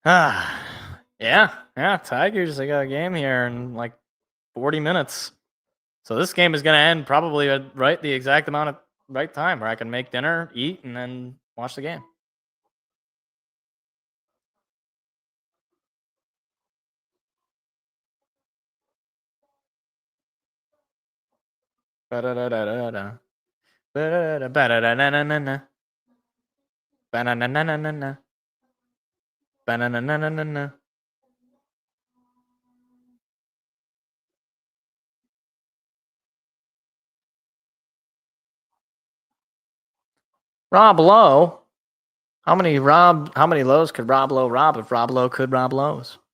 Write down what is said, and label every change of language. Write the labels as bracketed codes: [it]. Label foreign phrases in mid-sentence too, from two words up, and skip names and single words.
[en] Yeah, Tigers, they got a game here in like 40 minutes. So this game is going to end probably at the exact amount of right time where I can make dinner, eat, and then watch the game. Ba-da-da-da-da-da. Ba-da-da-da, ba-da-da-na-na-na-na. Ba-na-na-na-na-na-na. Ba-na-na-na-na-na-na. Rob Lowe. How many lows could Rob Lowe rob if Rob Lowe could rob lows?